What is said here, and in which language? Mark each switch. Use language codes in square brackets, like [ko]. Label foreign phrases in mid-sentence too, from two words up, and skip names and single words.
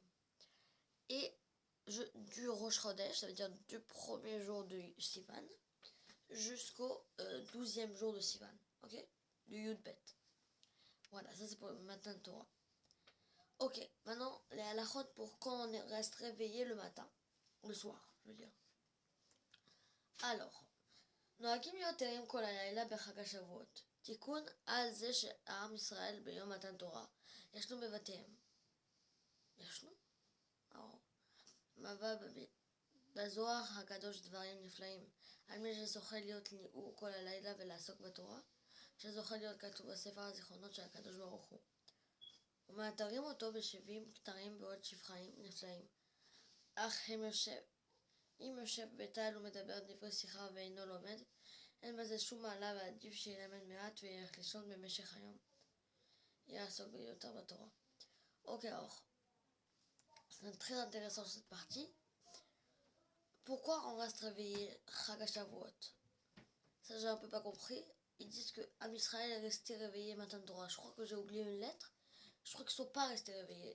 [fr] Et du Rosh Chodesh, ça veut dire du premier jour de Sivan, jusqu'au 12e jour de Sivan, ok? Du Yudbet. Voilà, ça c'est pour le matin de Torah. Ok, maintenant les halachot pour quand on reste réveillé le matin, le soir, je veux dire. Alors, [he] נוהגים להיות ערים כל הלילה בחג השבועות. תיקון על זה שעם ישראל ביום מתן תורה ישנו בבתיהם. ישנו? מבא בזוהר הקדוש דברים נפלאים על מי שזוכה להיות ניעור כל הלילה ולעסוק בתורה, שזוכה להיות כתוב בספר הזיכרונות של הקדוש ברוך הוא. ומאתרים אותו ב70 כתרים בעוד שפחיים נפלאים. אך אם יושב בטל ומדבר דברי שיחה ואינו לומד, אין בזה שום מעלה, ועדיף שילמד מעט וילך לישון במשך היום. יעסוק ביותר בתורה. [fr] Ok, alors, c'est très intéressant cette partie. Pourquoi on reste réveillé [he] חג השבועות? [fr] Ça, j'ai un peu pas compris. Ils disent que [he] עם ישראל [fr] est resté réveillé [he] מתן תורה. [fr] Je crois que j'ai oublié une lettre. Je crois qu'ils sont pas restés réveillés.